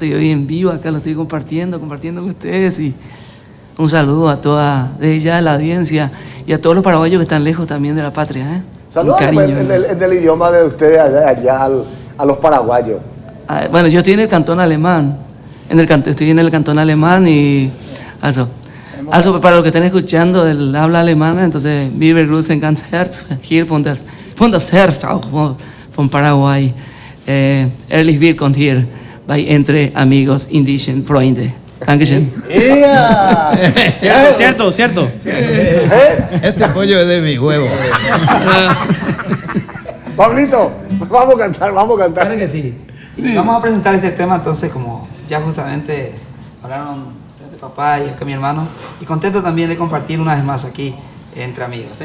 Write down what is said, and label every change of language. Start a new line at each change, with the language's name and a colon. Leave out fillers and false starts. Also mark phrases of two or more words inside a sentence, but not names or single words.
Spanish: Y hoy en vivo acá lo estoy compartiendo con ustedes. Y un saludo a toda, de ya la audiencia y a todos los paraguayos que están lejos también de la patria, ¿eh? Saludos en el idioma de ustedes allá a los paraguayos. Bueno, yo estoy en el cantón alemán. Estoy en el cantón alemán y eso. Para los que estén escuchando el habla alemana, entonces,
German: wir begrüßen ganz herzlich hier von das Herz auch von Paraguay. Ehrlich willkommen hier bei Entre Amigos Indischen Freunde. Dankeschön.
Spanish: Cierto. Este pollo es de mi huevo. Pablito, vamos a cantar. Claro que sí. Y vamos a presentar este tema entonces, como ya justamente hablaron de papá y acá mi hermano, y contento también de compartir una vez más aquí entre amigos.